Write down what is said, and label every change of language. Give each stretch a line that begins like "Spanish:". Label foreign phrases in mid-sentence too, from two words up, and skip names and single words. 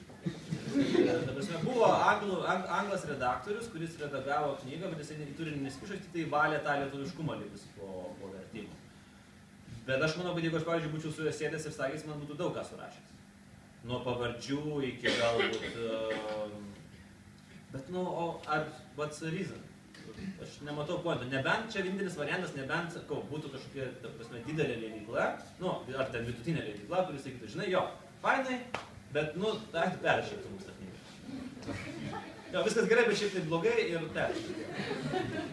Lithuanian: Ta prasme, buvo anglas redaktorius, kuris redagavo knygą, bet jisai į turinį nesikišo, tik tai valė tą lietuviškumą likusi po vertimo. Bet aš manau, kad jeigu aš, pavyzdžiui, būčiau su juo sėdęs ir sakęs, man būtų daug ką surašęs. Nuo pavardžių iki galbūt... Bet, nu, o ar
English: what's the reason?
Lithuanian: Aš nematau pointo. Nebent čia vienintelis variantas, nebent, sakau, būtų kažkokia, ta prasme, didelė leidykla, nu, ar ten vidutinė leidykla, kuris sakytų, žinai, jo, fainai, bet, nu, perrašytų mūsų knygą. Jo, viskas gerai, bet šiaip tai blogai ir perrašytų.